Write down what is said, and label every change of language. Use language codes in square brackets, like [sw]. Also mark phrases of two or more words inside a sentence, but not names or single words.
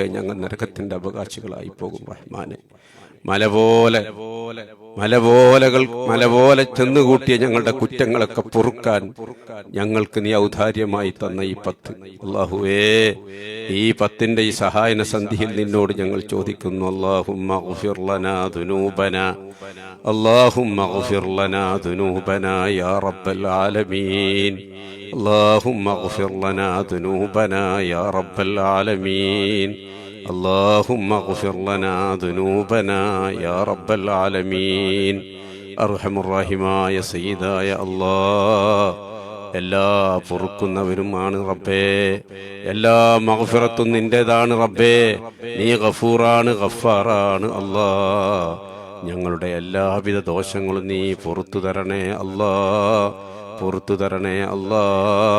[ml] ഞങ്ങൾ നരകത്തിന്റെ അവകാശികളായി പോകും റഹ്മാനെ. മല പോലെ ചെന്നുകൂട്ടിയ ഞങ്ങളുടെ കുറ്റങ്ങളൊക്കെ പൊറുക്കാൻ ഞങ്ങൾക്ക് നീ ഔദാര്യമായി തന്ന ഈ 10, അല്ലാഹുവേ, ഈ 10ന്റെ ഈ സഹായന സന്ധിയിൽ നിന്നോട് ഞങ്ങൾ ചോദിക്കുന്നു. [ar] اللهم اغفر لنا ذنوبنا، اللهم اغفر لنا ذنوبنا يا رب العالمين. اللهم اغفر لنا ذنوبنا يا رب العالمين. اللهم اغفر لنا ذنوبنا يا رب العالمين. [ml] അർഹമർ റഹീമായ സയ്യിദായ അല്ലാഹ്, എല്ലാ പൊറുക്കുന്നവരുമാണ് റബ്ബേ. എല്ലാ മഗ്ഫിറത്തും നിന്റേതാണ് റബ്ബേ. നീ ഗഫൂറാണ്, ഗഫാറാണ് അല്ലാഹ്. ഞങ്ങളുടെ എല്ലാവിധ ദോഷങ്ങളും നീ പുറത്തു തരണേ അല്ലാഹ്, പുറത്തു തരണേ അല്ലാഹ്.